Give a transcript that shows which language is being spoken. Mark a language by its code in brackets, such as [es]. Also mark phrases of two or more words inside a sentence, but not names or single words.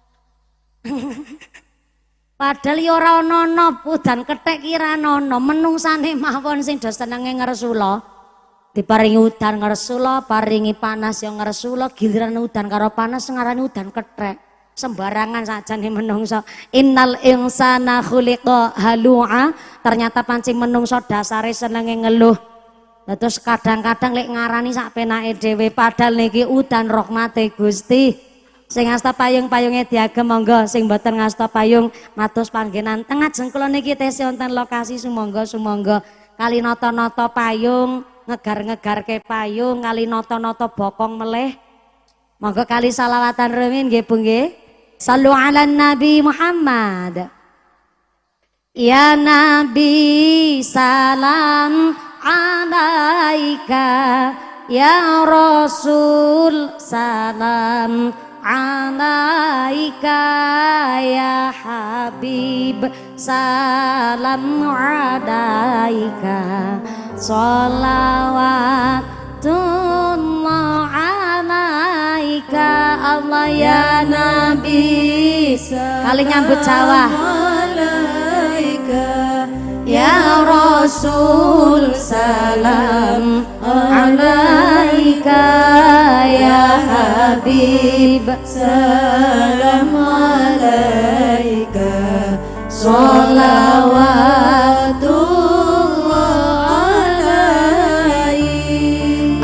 [jv] Padahal ya ora ana udan kethek ki ra ana, menungsane mawon sing do senenge ngresula. Diparingi udan ngresula, paringi panas ya ngresula, giliran udan karo panas ngarani udan kethek. Sembarangan sajane menungso. [ar] إن الإنسان خلق هلوعا. [jv] Ternyata pancing menungso dasare senenge ngeluh. Terus kadang-kadang lek ngarani sak penake dhewe padahal niki udan rahmate Gusti. Sing ngasta payung-payunge diagem monggo, sing mboten ngasta payung matus panggenan. Tengah jengkula niki tesih wonten lokasi sumangga-sumangga kali nata-nata payung, ngegar-ngegarke payung, kali nata-nata bokong meleh. Monggo kali salawatan rumiyin nggih Bu nggih. [ar] صلوا على النبي محمد. يا نبي سلام عليك، يا رسول سلام عليك، يا حبيب سلام عليك, صلوات الله عليك الله يا نبي [jv] kali nyambut Jawa [ar] يا رسول سلام عليك، يا حبيب سلام عليك، صلوات الله عليك.